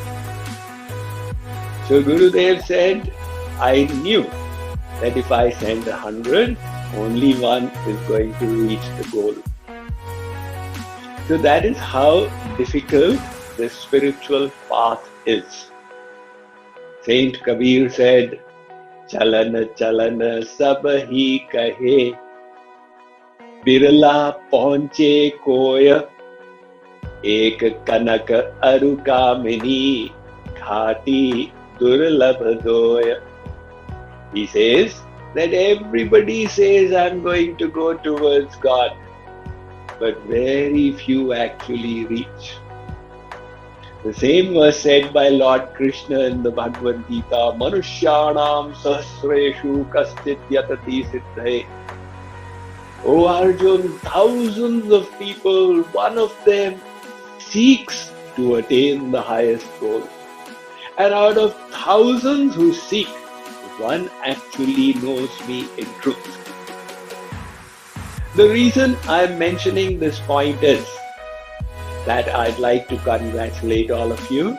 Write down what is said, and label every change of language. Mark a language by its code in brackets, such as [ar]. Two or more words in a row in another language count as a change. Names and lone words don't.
[en] So Gurudev said, I knew that if I send 100, only one is going to reach the goal. So that is how difficult the spiritual path is. Saint Kabir said, [hi] चलना चलना सब ही कहे, बिरला पहुँचे कोय, एक कनक अरु कामिनी, खाटी दुर्लभ दोय. [en] He says that everybody says, I'm going to go towards God, but very few actually reach. The same was said by Lord Krishna in the Bhagavad Gita, [sa] मनुष्याणां सहस्रेषु कश्चित् यतति सिद्धये. [en] O Arjun, thousands of people, one of them seeks to attain the highest goal. And out of thousands who seek, one actually knows me in truth. The reason I'm mentioning this point is that I'd like to congratulate all of you.